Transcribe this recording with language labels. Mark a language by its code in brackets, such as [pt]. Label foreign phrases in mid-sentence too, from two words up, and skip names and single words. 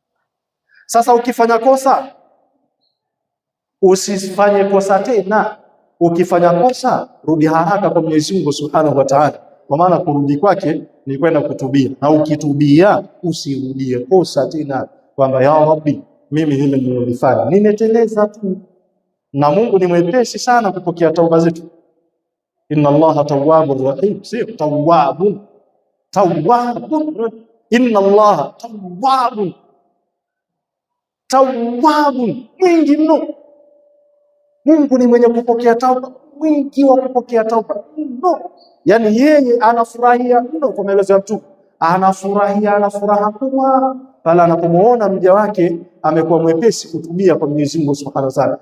[sw] Sasa ukifanya kosa, usifanye kosa tena, Ukifanya kosa, rudi haraka kwa Mwenyezi Mungu [ar] سبحانه وتعالى, [sw] kwa maana kurudi kwake ni kwenda kutubia, na ukitubia usirudie kosa tena, kwamba [ar] يا رب, [sw] mimi hili nililofanya nimeteleza tu. Na Mungu ni mwepesi sana kupokea tauba zetu. [ar] إن الله تواب رحيم, si تواب تواب. إن الله تواب تواب, [sw] mwingi mno. Mungu ni mwenye kupokea tauba, mwingi wa kupokea tauba mno. Yani yeye anafurahia mno, kwa maelezo ya Mtume, anafurahia, ana furaha kubwa pale anapomuona mja wake amekuwa mwepesi kutubia kwa Mwenyezi Mungu [ar] سبحانه وتعالى.